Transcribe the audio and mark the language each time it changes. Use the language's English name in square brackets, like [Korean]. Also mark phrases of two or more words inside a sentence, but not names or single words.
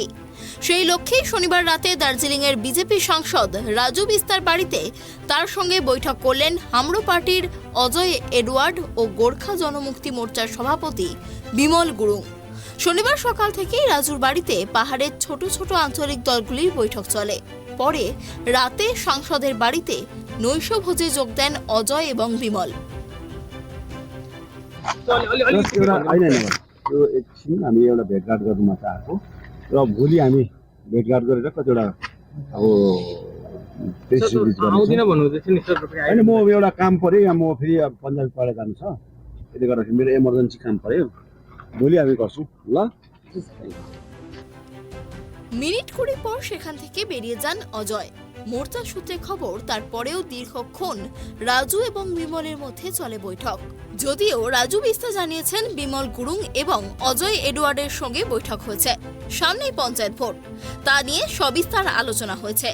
[Bangla] সেই লক্ষ্যেই শনিবার রাতে দার্জিলিং এর বিজেপি সাংসদ রাজু বিস্তার বাড়িতে তার সঙ্গে বৈঠক করলেন হামরো পার্টির অজয় এডওয়ার্ড ও গোর্খা জনমুক্তি মোর্চার সভাপতি বিমল গুরুং। শনিবার সকাল থেকেই রাজুর বাড়িতে পাহাড়ের ছোট ছোট আঞ্চলিক দলগুলির বৈঠক চলে। পরে রাতে সাংসদের বাড়িতে নৈশভোজে যোগ দেন অজয় এবং বিমল। [Nepali] हामी एउटा भेटघाट गर्नुमा चाहेको र भोलि हामी भेटघाट गरेर कतिवटा अब होइन म एउटा काम पर्यो यहाँ म फेरि पञ्चायत पढेर जानु छ, त्यसले गर्दाखेरि मेरो इमर्जेन्सी काम पर्यो, भोलि हामी गर्छौँ ल। [Bangla] মিনিট কুড়ি পর সেখান থেকে বেরিয়ে যান অজয়। মোর্চা সূত্রে খবর তারপরেও দীর্ঘক্ষণ রাজু এবং বিমলের মধ্যে চলে বৈঠক। যদিও রাজু বিস্তা জানিয়েছেন বিমল গুরুং এবং অজয় এডওয়ার্ডের সঙ্গে বৈঠক হয়েছে, সামনেই পঞ্চায়েত ভোট, তা নিয়ে সবিস্তার আলোচনা হয়েছে।